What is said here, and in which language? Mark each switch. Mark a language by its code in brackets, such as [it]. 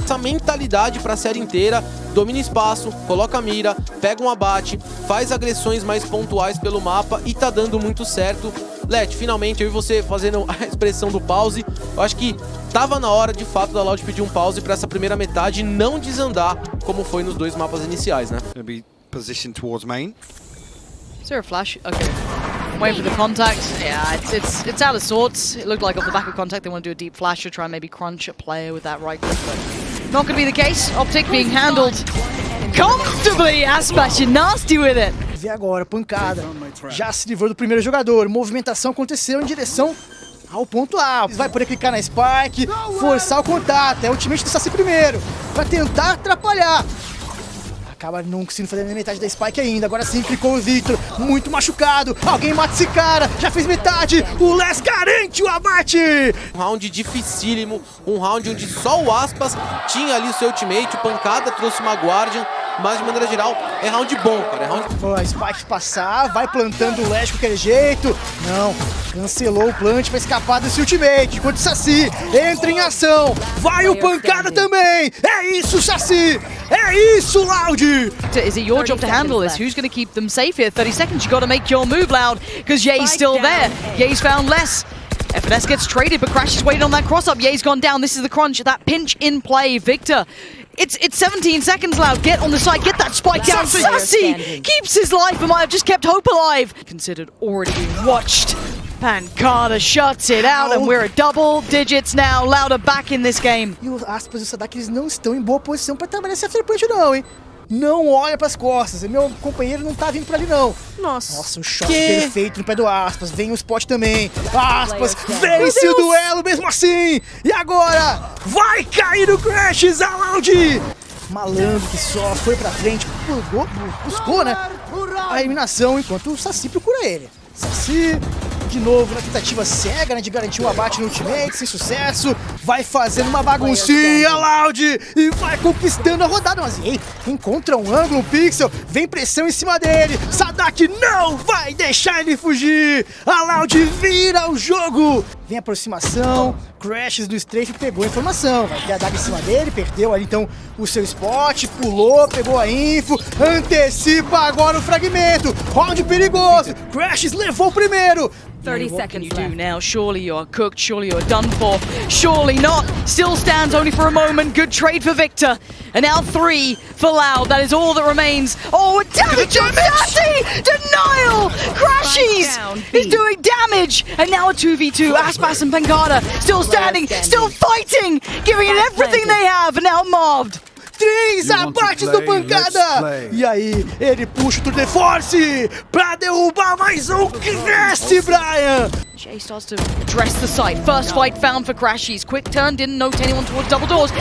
[pt] Essa mentalidade pra série inteira, domina espaço, coloca a mira, pega um abate, faz agressões mais pontuais pelo mapa e tá dando muito certo. Let, finalmente, eu e você fazendo a expressão do pause, eu acho que tava na hora, de fato, da Loud pedir um pause pra essa primeira metade e não desandar como foi nos dois mapas iniciais, né? [en] Be positioned towards main. Is there a flash? Okay. Waiting for the contact. Yeah, it's out of sorts. It looked like off the back of contact they want to do a deep flash to try and maybe crunch a player with that right click, but not going to be the case. Optic being handled comfortably. Aspas, you're nasty with it. [pt] Vê agora, pancada. Já se livrou do primeiro jogador. Movimentação aconteceu em direção ao ponto A. Vai poder clicar na Spike, forçar o contato. É o ultimate do Saci primeiro, pra tentar atrapalhar. Acaba não conseguindo fazer nem metade da Spike ainda. Agora sim, clicou o Victor, muito machucado. Alguém mata esse cara, já fez metade. O Les garante o abate. Um round dificílimo, um round onde só o Aspas tinha ali o seu ultimate. O Pancada trouxe uma Guardian, mas de maneira geral é round bom, cara. É round... A Spike passar, vai plantando o Les de qualquer jeito. Não, cancelou o plant pra escapar desse ultimate. Enquanto o Saci entra em ação, vai o Pancada também. É isso, Saci. É isso, Loud. [en] Is it your job to handle this? Who's going to keep them safe here? 30 seconds, you got to make your move, Loud, because Ye's still there. Ye's found less. FNS gets traded, but Crash is waiting on that cross-up. Ye's gone down. This is the crunch. That pinch in play. Victor, it's 17 seconds, Loud. Get on the side. Get that spike down. Sassy keeps his life and might have just kept Hope alive. Considered already being watched. Pancada shuts it out, and we're at double digits now. Loud are back in this game. [pt] E os Aspas e o Sadak, eles não estão em boa posição para trabalhar esse afterpunch não, hein? Não olha pras costas, meu companheiro não tá vindo por ali não. Nossa, um shot perfeito no pé do Aspas, vem o spot também. Aspas vence o duelo mesmo assim. E agora vai cair o Crash, Loud. Malandro que só foi pra frente, buscou, né, a eliminação, enquanto o Saci procura ele. Saci, de novo, na tentativa cega, né, de garantir um abate no ultimate, sem sucesso. Vai fazendo uma baguncinha, Loud, e vai conquistando a rodada. Mas ei, encontra um ângulo, um pixel, vem pressão em cima dele. Sadak não vai deixar ele fugir. A Loud vira o jogo. Vem aproximação, Crashes do Strafe pegou a informação. Vai ter a daga em cima dele, perdeu ali então o seu spot, pulou, pegou a info, antecipa agora o fragmento. Round perigoso, Crashes levou o primeiro. [en] 30 seconds you do now? Surely you're cooked, surely you're done for. Surely not. Still stands only for a moment. Good trade for Victor. And now 3 for Loud. That is all that remains. Oh, damage on Sassy! Denial! Crashes! He's doing damage! And now a 2v2. Aspas and Pancada still standing, still fighting, giving it everything they have, and now mobbed. [pt] 3 abates do Pancada! E aí, ele puxa o Tour de Force pra derrubar mais um Cresce, Brian! [en] Jay starts to address the site. First fight found for Crashies. Quick turn, didn't note anyone towards double doors.